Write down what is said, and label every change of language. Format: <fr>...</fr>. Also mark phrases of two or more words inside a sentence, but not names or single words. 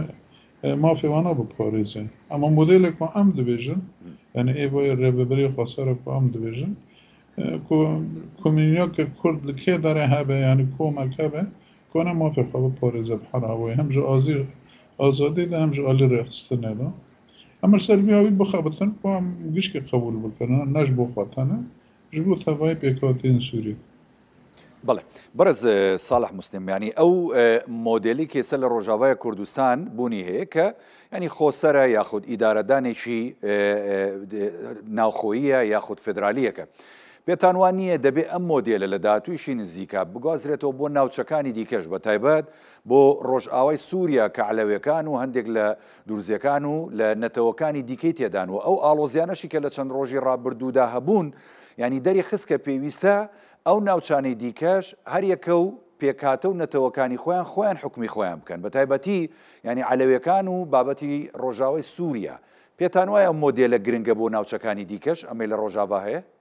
<ku>mafê wana biparêzin ama modêlê ku em dibêjin yani êvaya rêveberî xweserê ku em dibêjin ku komûniyeke Kurd li kê derê hebe yani komek hebe ku ne mafê xwe biparêze bi her hawayê hem ji azadî de hem ji alî rêxistinê de em li ser vî hawî bixebitin ku em gişkî qebûl bikin ne ji bo xwe tene ji bo tevayê pêkatiyên Sûrî.</ku> <ckb>بەڵێ بەرز ساڵح مسلم ینی ئەو مۆدلی کێسە لە ڕۆژاوای کوردستان بوونی هەیە کە ینی خۆسەرە یاخود ئیدارەدانێکی ناوخۆییە یاخود فدرالیەکە پێتان وان نییە دەبێت ئەم مۆدێلە لە داهاتوویشی نزیکە بگوازرێتەوە بۆ ناوچەکانی دیکەش بە تایبەت بۆ ڕۆژئاوای سووریا کە عەلەویەکان و هەندێک لە دوورزیەکان و لە نەتەوەکانی دیکەی تێدان و ئەو ئاڵۆزیانەشی کە لە چەند ڕۆژی ڕابردوودا هەبوون ینی دەری خستکە پێویستە ئەو ناوچانەی دیکەش هەر یەکە و پێکاتە و نەتەوەکانی خۆیان حکمی خۆیان بکەن بە تایبەتی ینی عەلەویەکان و بابەتی ڕۆژاوای سووریا پێتان وایە مۆدێلە گرنگە بۆ ناوچەکانی دیکەش ئەمەی لە ڕۆژاوا هەیە؟</ckb>